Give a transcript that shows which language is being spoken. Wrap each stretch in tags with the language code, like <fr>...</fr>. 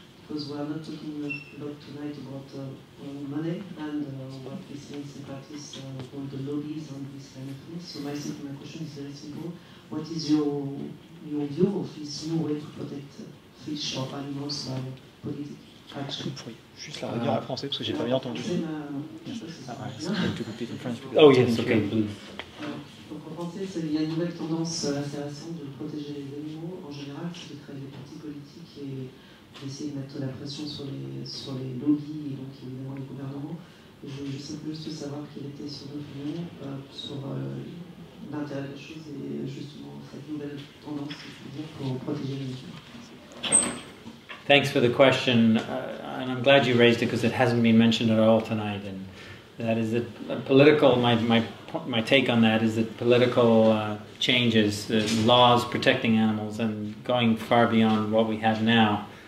<en>Because we are not talking a lot tonight about money and what this means in practice, all the lobbies and this kind of thing. So my question is very simple. What is your view of this new way to protect fish or animals by political action?</en> <fr>Juste la redire en français parce que j'ai pas bien entendu.</fr> <en>Oh yes, okay, please.</en> <fr>Donc en français, il y a une nouvelle tendance assez récente de protéger les animaux. En général, c'est de créer des partis politiques et d'essayer de mettre la pression sur les lobbies et donc évidemment les gouvernements. Et je sais juste savoir quelle était son opinion sur l'intérêt des choses et justement cette nouvelle tendance, je veux dire, pour protéger les animaux.</fr> <en>Thanks for the question, and I'm glad you raised it because it hasn't been mentioned at all tonight. And that is that political. My take on that is that political changes, the laws protecting animals, and going far beyond what we have now.</en>